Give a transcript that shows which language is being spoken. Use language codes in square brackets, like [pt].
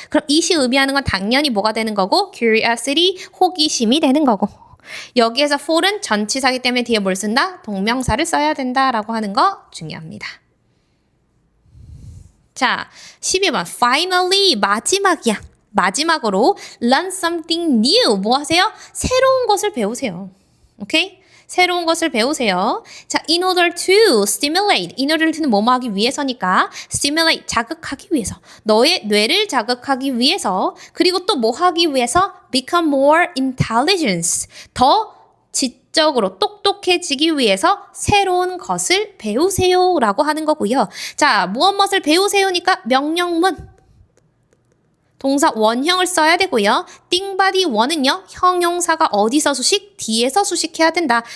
[ko] 그럼 it이 의미하는 건 당연히 뭐가 되는 거고? curiosity, 호기심이 되는 거고. 여기에서 for은 전치사기 때문에 뒤에 뭘 쓴다? 동명사를 써야 된다라고 하는 거 중요합니다. 자, 12번. finally, 마지막이야. 마지막으로 [en] learn something new. [ko] 뭐 하세요? 새로운 것을 배우세요. 오케이? 새로운 것을 배우세요. 자, [en] in order to stimulate. in order to [ko] 는 뭐뭐 하기 위해서니까 stimulate, 자극하기 위해서. 너의 뇌를 자극하기 위해서. 그리고 또 뭐 하기 위해서? [en] become more intelligent. [ko] 더 지적으로 똑똑해지기 위해서 새로운 것을 배우세요 라고 하는 거고요. 자, 무엇을 배우세요니까 명령문. 동사 원형을 써야 되고요. 띵바디 원은요. 형용사가 어디서 수식? 뒤에서 수식해야 된다.